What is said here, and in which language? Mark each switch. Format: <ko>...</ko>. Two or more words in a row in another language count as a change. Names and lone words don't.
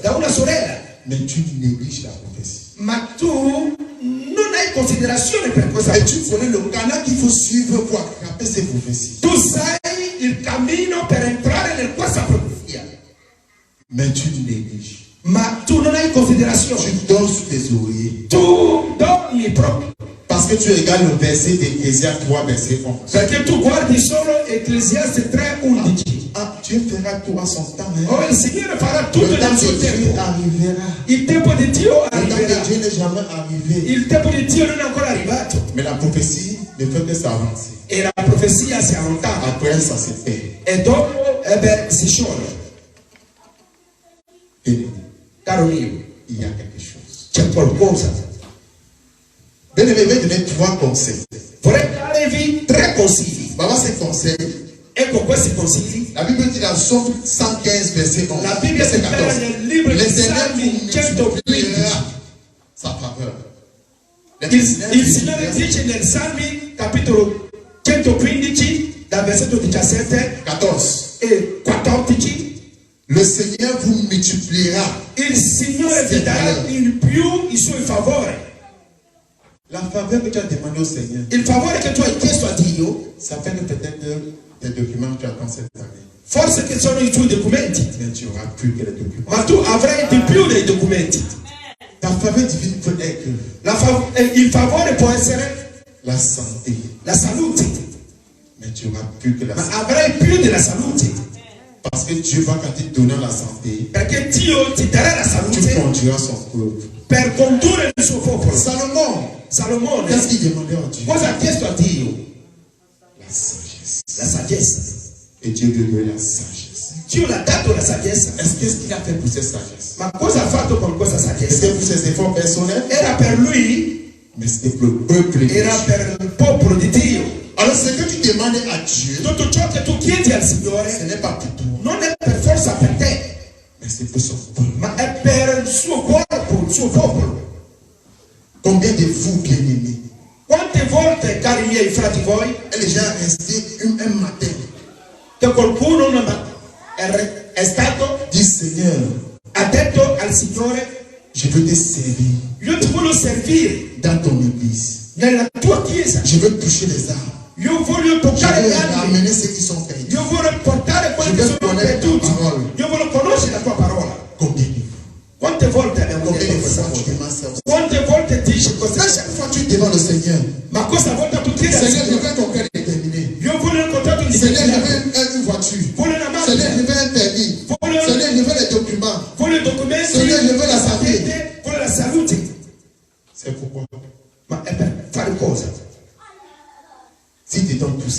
<it>da una sorella,</it> <fr>Mais tu négliges la prophétie.</fr> <it>ma tu non hai considerazione per questa</it> <fr>Et tu</fr> <it>profezia.</it> <fr>connais le canal qu'il faut suivre pour attraper ces prophéties.</fr> <it>Tu sai il cammino per entrare in questa profezia,</it> <fr>Mais tu négliges.</fr> <it>ma tu non hai considerazione.</it> <fr>Tu dors sous tes oreillers.</fr> <it>Tu dormi proprio,</it> <fr>Parce que tu regardes le verset d'Ecclésiaste 3, verset 11.</fr> <it>perché tu guardi solo Ecclesiaste 3:11.</it> <fr>Ah, Dieu fera tout à son temps. Hein?</fr> <it>Oh, il Signore farà tutto</it> <fr>Le temps</fr> <it>nel suo</it> <fr>de Dieu</fr> <it>tempo.</it> <fr>arrivera.</fr> <it>Il tempo di Dio</it> <fr>Le temps</fr> <it>arriverà.</it> <fr>de Dieu n'est jamais arrivé.</fr> <it>Il tempo di Dio non è ancora arrivato.</it> <fr>Mais la prophétie ne fait que s'avancer.</fr> <it>E la profezia si allontana.</it> <fr>Après, ça se perd.</fr> <it>E dopo, si scioglie.</it> <fr>Bien-aimé,</fr> <it>Caro mio,</it> <fr>il y a quelque chose.</fr> <it>c'è qualcosa.</it> <fr>Bien-aimé, je vais donner 3 conseils.</fr> <it>Vorrei darvi 3 consigli.</it> <fr>Voilà ces conseils.</fr> <it>Ecco questi consigli.</it> <fr>La Bible dit dans Psaume 115, verset 11.</fr> <it>La Bibbia</it> <fr>verset</fr> <it>si</it> <fr>14.</fr> <it>parla nel libro di</it> <fr>Le Seigneur</fr> <it>Salmi</it> <fr>vous</fr> <it>115.</it> <fr>multipliera sa faveur.</fr> <it>Il Signore dice nel Salmi capitolo 115 dal versetto 17</it> <fr>14.</fr> <it>e 14.</it> <fr>Le Seigneur vous multipliera.</fr> <it>Il Signore vi darà in più i suoi favori.</it> <fr>La faveur que tu as demandé au Seigneur,</fr> <it>Il favore che tu hai chiesto a Dio,</it> <fr>ça fait que peut-être des documents que tu attends cette année.</fr> <it>forse che sono i tuoi documenti,</it> <fr>Mais tu auras plus que les documents.</fr> <it>ma tu avrai di più dei documenti.</it> <fr>Ta faveur divine peut être</fr> <it>Il favore può essere</it> <fr>la santé.</fr> <it>la salute,</it> <fr>Mais tu auras plus que la</fr> <it>ma</it> <fr>santé.</fr> <it>avrai più della salute,</it> <fr>Parce que Dieu va, quand il te donnera la santé,</fr> <it>perché Dio ti darà la</it> <fr>tu</fr> <it>salute</it> <fr>conduiras son peuple.</fr> <it>per condurre il suo popolo.</it> <fr>Salomon,</fr> <it>Salomone,</it> <fr>qu'est-ce qu'il demandait à Dieu?</fr> <it>cosa ha chiesto a Dio?</it> <fr>La sagesse.</fr> <it>La saggezza.</it> <fr>Et Dieu lui a donné la sagesse.</fr> <it>Dio l'ha dato la saggezza.</it> <fr>Qu'est-ce qu'il a fait pour cette sagesse?</fr> <it>Ma cosa ha fatto con questa saggezza?</it> <fr>C'était pour ses efforts personnels,</fr> <it>Era per lui,</it> <fr>mais c'était pour le peuple. de</fr> <it>era</it> <fr>Dieu.</fr> <it>per il popolo di Dio.</it> <fr>Alors, ce que tu demandes à Dieu,</fr> <it>Tutto ciò che tu chiedi al</it> <fr>ce</fr> <it>Signore</it> <fr>n'est pas pour toi,</fr> <it>non è per forza per te,</it> <fr>mais c'est pour son peuple.</fr> <it>ma è per il suo corpo, il suo popolo.</it> <fr>Combien de vous, bien-aimés,</fr> <it>Quante volte, cari miei frati voi,</it> <fr>est déjà resté un matin,</fr> <it>che qualcuno è stato,</it> <fr>dit Seigneur,</fr> <it>ha detto al Signore,</it> <fr>je veux te servir</fr> <it>io ti voglio servire</it> <fr>dans ton église.</fr> <it>nella tua chiesa,</it> <fr>Je veux toucher les âmes.</fr> <it>io voglio</it> <fr>Je</fr> <it>toccare</it> <fr>veux</fr> <it>gli altri,</it> <fr>ramener ceux qui sont perdus.</fr> <it>io voglio portare quelli che</it> <fr>Je veux</fr> <it>sono</it> <fr>connaître ta</fr> <it>perduti,</it> <fr>parole.</fr> <it>io voglio conoscere la tua parola.</it> <fr>Combien de fois?</fr> <it>Quante volte abbiamo</it> <fr>Combien</fr> <it>detto</it> <fr>de</fr> <it>questa</it> <fr>fois tu</fr> <it>cosa?</it> <fr>demandes ça?</fr> <it>Quante volte dici questa</it> <fr>À</fr> <it>cosa?</it> <fr>chaque fois tu demandes le Seigneur,</fr> <it>Ma questa volta tu chiedi al</it> <fr>Seigneur, je</fr> <it>Signore,</it> <fr>veux ton cœur déterminé.</fr> <it>io voglio incontrare un</it> <fr>Je Seigneur, je veux une voiture. Seigneur, je veux un permis. Seigneur, je veux les documents. Seigneur, je veux la santé. C'est pourquoi. Si tu donnes tout ça,</fr>